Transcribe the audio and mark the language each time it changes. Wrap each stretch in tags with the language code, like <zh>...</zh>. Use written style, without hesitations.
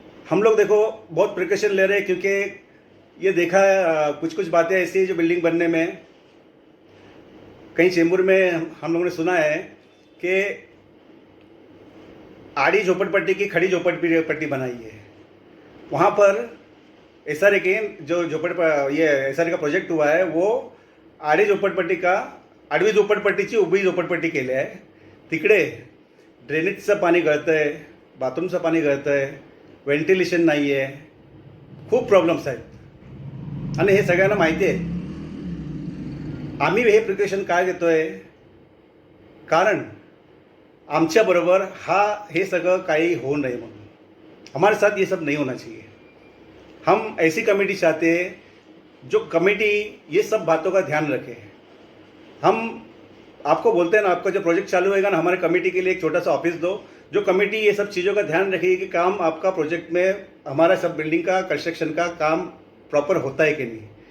<hi>हम लोग देखो बहुत प्रिकॉशन ले रहे हैं, क्योंकि ये देखा कुछ बातें ऐसी है जो बिल्डिंग बनने में, कहीं चेंबूर में हम लोगों ने सुना है कि आड़ी झोपड़पट्टी की खड़ी झोपड़पट्टी बनाई है। वहाँ पर एसआरए के जो एसआरए का प्रोजेक्ट हुआ है वो आड़ी झोपड़पट्टी का</hi> <mr>आडवी झोपड़पट्टीची उभी झोपड़पट्टी केली आहे। तिकडे ड्रेनेजचं पाणी गळतं आहे, बाथरूमचं पाणी गळतं आहे, व्हेंटिलेशन नाही आहे, खूप प्रॉब्लेम्स आहेत आणि हे सगळ्यांना माहिती आहे। आम्ही हे प्रिकॉशन काय घेतोय, कारण आमच्याबरोबर हे सगळं काही होऊ नये म्हणून,</mr> <hi>हमारे साथ ये सब नहीं होना चाहिए। हम ऐसी कमेटी चाहते हैं जो कमेटी ये सब बातों का ध्यान रखे। हम आपको बोलते हैं ना, आपका जो प्रोजेक्ट चालू होएगा ना, हमारे कमेटी के लिए एक छोटा सा ऑफिस दो, जो कमेटी ये सब चीज़ों का ध्यान रखेगी कि काम आपका प्रोजेक्ट में, हमारा सब बिल्डिंग का कंस्ट्रक्शन का काम प्रॉपर होता है कि नहीं।</hi>